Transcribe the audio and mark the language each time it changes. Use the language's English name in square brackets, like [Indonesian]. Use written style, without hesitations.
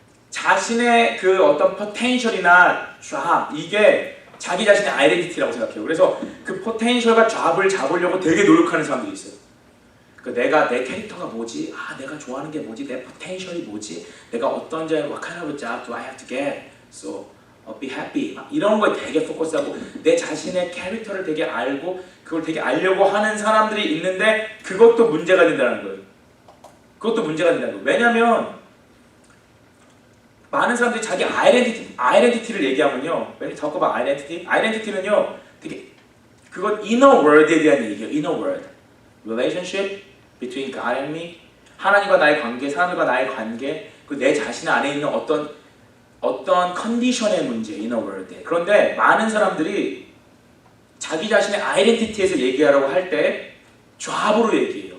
[Korean] 자신의 그 어떤 potential이나 job, 이게 자기 자신의 아이덴티티라고 생각해요. 그래서 그 potential과 job을 잡으려고 되게 노력하는 사람들이 있어요. 내 캐릭터가 뭐지? 내가 좋아하는 게 뭐지? 내 potential이 뭐지? 내가 어떤 [English] what kind of job do I have to get? So I'll be happy. [Korean] 이런 거에 되게 포커스하고 내 자신의 캐릭터를 되게 알고 그걸 되게 알려고 하는 사람들이 있는데 그것도 문제가 된다는 거예요. 그것도 문제가 된다는 거예요. 왜냐면 많은 사람들이 자기 아이덴티티를 얘기하면요. [English] when you talk about identity [Korean] 는요, 되게 그건 inner world에 대한 얘기예요. inner world, [English] relationship between God and me, [Korean] 하나님과 나의 관계, 사람들과 나의 관계, 그리고 내 자신 안에 있는 어떤 컨디션의 문제, inner world에. 그런데 많은 사람들이 자기 자신의 아이덴티티에서 얘기하려고 할 때 job으로 얘기해요.